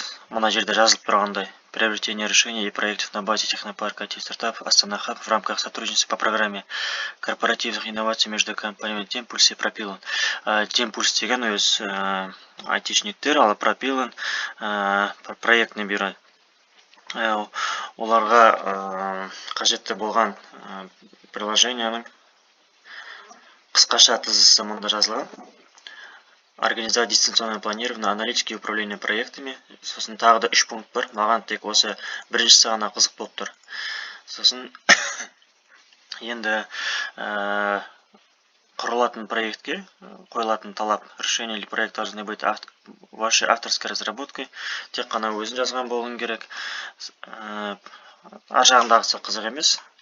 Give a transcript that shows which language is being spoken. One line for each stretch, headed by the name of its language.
Kazakh: Мына жерде жазылып тұрғандай:
Russian: приобретение решений и проектов на базе технопарка IT-стартап Астана хаб в рамках сотрудничества по программе корпоративных инноваций между компаниями Темпульс и Пропилон.
Kazakh: Темпульс деген өз айтишниктер, ал Пропилон
Russian: проектный бюро.
Kazakh: Оларға қажетті болған приложенияның қысқаша тізісі мұнда жазылған.
Russian: Организовать дистанционное планирование, аналитики и управление проектами.
Kazakh: Сосын тағы да 3 пункт бар. Маған тек осы біріншісі ғана қызық болып тұр. Сосын енді құрылатын проектке қойылатын талап:
Russian: решение или проект должны быть вашей авторской разработкой.
Kazakh: Тек қана өзін жазған болуың керек. Ар жағындағысы қызық емес.